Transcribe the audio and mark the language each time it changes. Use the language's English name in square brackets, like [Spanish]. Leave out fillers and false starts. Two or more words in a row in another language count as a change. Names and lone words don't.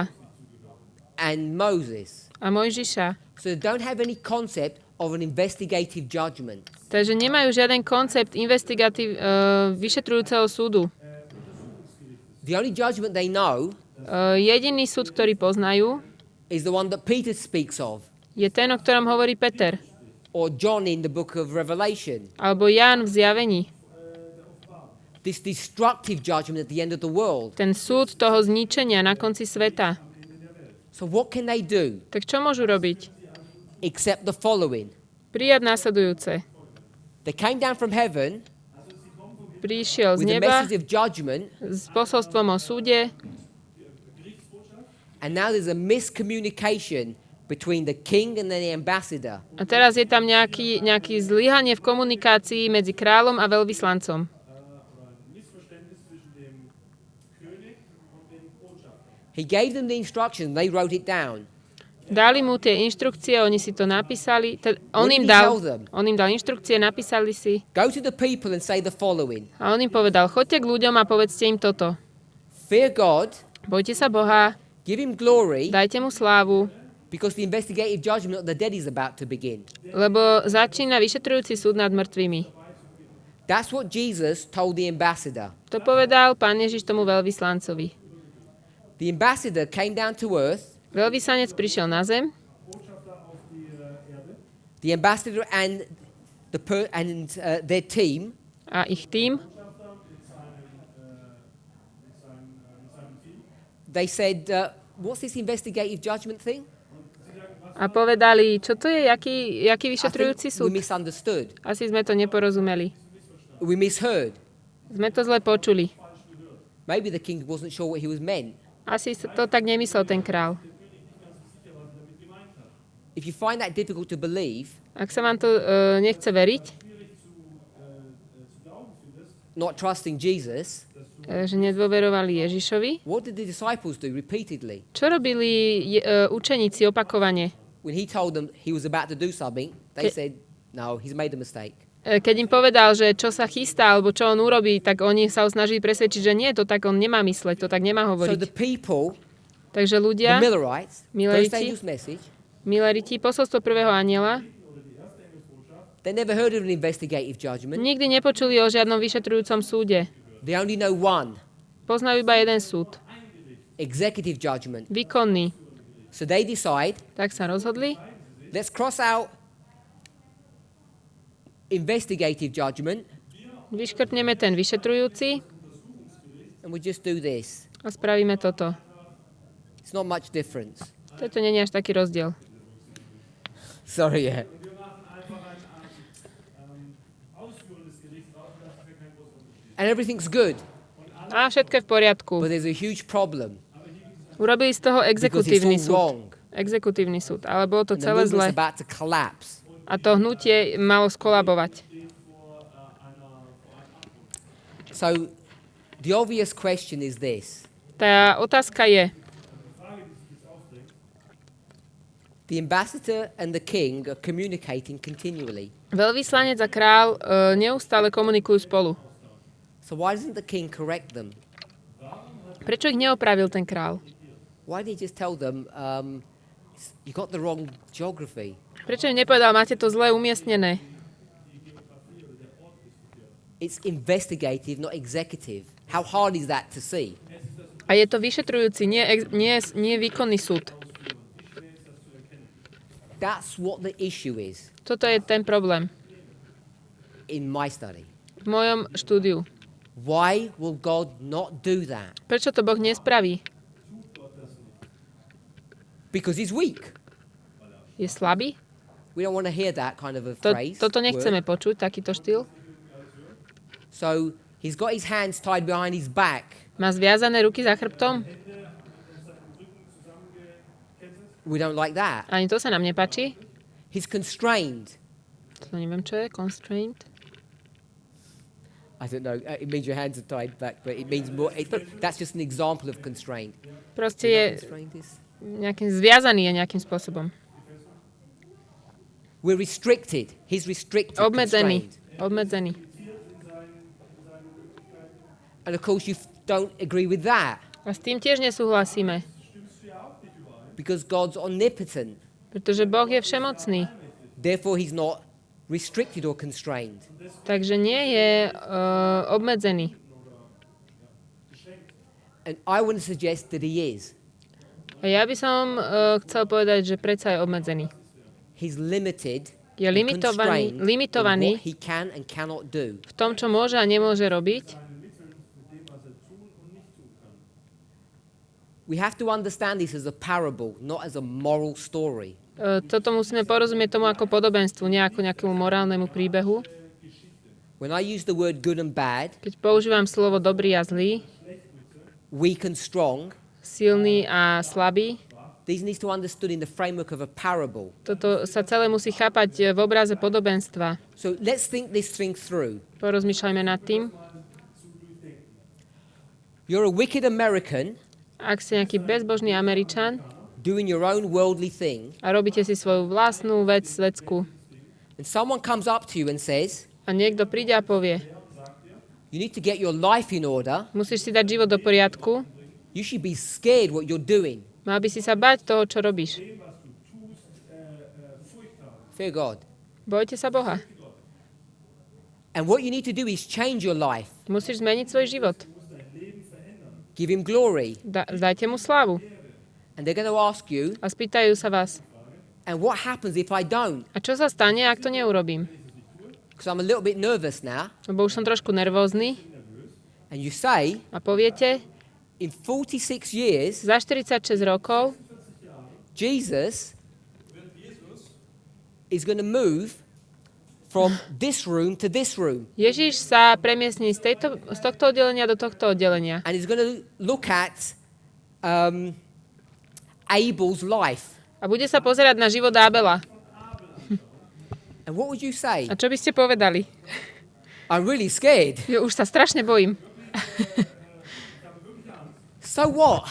[English] and Moses. [Slovak] a Mojžiša. [English] So they don't have any concept of an investigative judgment. [Slovak] Takže nemajú žiaden koncept vyšetrujúceho súdu. [English] The only judgment they know [Slovak] Jediný súd, ktorý poznajú, [English] is the one that Peter speaks of, [Slovak] je ten, o ktorom hovorí Peter. [English] or John in the book of Revelation. [Slovak] Alebo Ján v Zjavení. [English] This destructive judgment at the end of the world. [Slovak] Ten súd toho zničenia na konci sveta. [English] So what can they do [Slovak] Tak čo môžu robiť? [English] except the following? [Slovak] Prijať následujúce. [English] They came down from heaven [Slovak] Prišiel z [English] with a [Slovak] neba [English] message of judgment, [Slovak] s posolstvom o súde [English] and now there's a miscommunication between the king and the ambassador. [Slovak] a teraz je tam nejaký zlyhanie v komunikácii medzi kráľom a veľvyslancom. [English] He gave them the instructions, they wrote it down. [Slovak] Dali mu tie inštrukcie, oni si to napísali. On [English] What [Slovak] im [English] did he tell them? [Slovak] dal inštrukcie, napísali si. [English] Go to the people and say the following. [Slovak] A on im povedal, choďte k ľuďom a povedzte im toto. [English] Fear God, [Slovak] Bojte sa Boha, [English] give him glory, [Slovak] dajte mu slávu, [English] because the investigative judgment of the dead is about to begin. [Slovak] lebo začína vyšetrujúci súd nad mŕtvými. [English] That's what Jesus told the ambassador. [Slovak] To povedal Pán Ježiš tomu veľvyslancovi. [English] The ambassador came down to earth. [Slovak] Veľvyslanec prišiel na zem [English] The ambassador and their team [Slovak] a ich tým [English] they said, what's this investigative judgment thing? [Slovak] a povedali, čo to je, jaký [English] I think [Slovak] vyšetrujúci [English] we [Slovak] súd. [English] misunderstood. [Slovak] Asi sme to neporozumeli. [English] We misheard. [Slovak] Sme to zle počuli. [English] Maybe the king wasn't sure what he was meant. [Slovak] Asi to tak nemyslel ten král. [English] If you find that difficult to believe, [Slovak] Ak sa vám to nechce veriť, [English] not trusting Jesus, [Slovak] že nedôverovali Ježišovi, [English] what did the disciples do repeatedly? [Slovak] čo robili učeníci opakovane? [English] When he told them he was about to do something, they said, no, he's made a mistake. [Slovak] keď im povedal, že čo sa chystá, alebo čo on urobí, tak oni sa ho snažili presvedčiť, že nie, to tak on nemá mysleť, to tak nemá [English] So [Slovak] hovoriť. [English] the people, [Slovak] Takže [English] the [Slovak] ľudia, [English] Millerites, first [Slovak] Milleriti, [English] angel's message, [Slovak] Milleriti, posolstvo prvého anjela, [English] they never heard of an investigative judgment. [Slovak] nikdy nepočuli o žiadnom vyšetrujúcom súde. [English] They only know one, [Slovak] Poznajú iba jeden súd. [English] executive judgment. [Slovak] Výkonný. [English] So they decide, [Slovak] Tak sa rozhodli. [English] let's cross out investigative judgment [Slovak] Vyškrtneme ten vyšetrujúci [English] and we just do this. [Slovak] a spravíme toto. [English] It's not much difference. [Slovak] Toto nie je až taký rozdiel. [English] Sorry, yeah. And everything's good, [Slovak] A všetko je v poriadku. [English] but there's a huge problem [Slovak] Urobili z toho [English] because it's [Slovak] exekutívny [English] all [Slovak] súd. [English] wrong. [Slovak] Exekutívny súd. Ale bolo to [English] And the [Slovak] celé zle. [English] movement's about to collapse. [Slovak] A to hnutie malo skolabovať. [English] So the obvious question is this. [Slovak] Tá otázka je, [English] The ambassador and the king are communicating continually. [Slovak] veľvyslanec a král neustále komunikujú spolu. [English] So why doesn't the king correct them? [Slovak] Prečo ich neopravil ten král? [English] Why didn't he just tell them, you got the wrong geography? [Slovak] Prečo im nepovedal, máte to zle umiestnené? [English] It's investigative, not executive. How hard is that to see? [Slovak] A je to vyšetrujúci, nie výkonný súd. [English] That's what the issue is [Slovak] Toto je ten problém [English] in my study. [Slovak] v mojom štúdiu. [English] Why will God not do that? [Slovak] Prečo to Boh nespraví? [English] Because he's weak. [Slovak] Je slabý? [English] We don't want to hear that kind of a phrase. [Slovak] Toto nechceme [English] word. [Slovak] počuť, takýto štýl. [English] So he's got his hands tied behind his back. [Slovak] Má zviazané ruky za chrbtom? [English] We don't like that. [Slovak] Ani to sa nám nepáči. [English] He's constrained. [Slovak] To neviem, čo je. [English] Constraint. I don't know. It means your hands are tied back, but it means more. That's just an example of constraint. [Slovak] Proste [English] You know [Slovak] je [English] what constraint is? [Slovak] nejakým zviazaný je nejakým spôsobom. [English] We're restricted. He's restricted. [Slovak] Obmedzený. [English] Constrained. [Slovak] Obmedzený. [English] And of course, you don't agree with that [Slovak] A s tým tiež nesúhlasíme. [English] because God's omnipotent. [Slovak] Pretože Boh je všemocný. [English] Therefore, he's not restricted or constrained. [Slovak] Takže nie je obmedzený. [English] And I want to suggest that he is. [Slovak] A ja by som chcel povedať, že predsa je obmedzený. [English] He's limited. [Slovak] Je [English] and [Slovak] limitovaný, [English] constrained in [Slovak] limitovaný [English] what he can and cannot do. [Slovak] v tom, čo môže a nemôže robiť. [English] We have to understand this as a parable, not as a moral story. [Slovak] Toto musíme porozumieť tomu ako podobenstvu, nie ako nejakému morálnemu príbehu. [English] When I use the word good and bad, [Slovak] Keď používam slovo dobrý a zlý, [English] weak and strong, [Slovak] silný a slabý, [English] these need to be understood in the framework of a parable. [Slovak] toto sa celé musí chápať v obraze podobenstva. [English] So let's think this thing through. [Slovak] Porozmýšľajme nad tým. [English] You're a wicked American [Slovak] Ak ste nejaký bezbožný Američan [English] doing your own worldly thing, [Slovak] a robíte si svoju vlastnú vec svetsku [English] and someone comes up to you and says, [Slovak] a niekto príde a povie, [English] you need to get your life in order, [Slovak] musíš si dať život do poriadku, [English] you should be scared what you're doing. [Slovak] mal by si sa bať toho, čo robíš. [English] Fear God. [Slovak] Bojte sa Boha. [English] And what you need to do is change your life. [Slovak] Musíš zmeniť svoj život. [English] Give him glory. [Slovak] Dajte mu slávu. [English] And they're going to ask you, [Slovak] A spýtajú sa vás, [English] and what happens if I don't? [Slovak] a čo sa stane, ak to neurobím? [English] Because I'm a little bit nervous now. [Slovak] Lebo už som trošku nervózny. [English] And you say, [Slovak] A poviete, [English] in 46 years, [Slovak] za 46 rokov [English] Jesus is going to move from this room to this room. [Slovak] Ježiš sa premiestní z tohto oddelenia do tohto oddelenia. [English] And he's going to look at Abel's life. [Slovak] A bude sa pozerať na život Abela. [English] And what would you say? [Slovak] A čo by ste povedali? [English] I'm really scared. [Slovak] Ja už sa strašne bojím. [English] So what?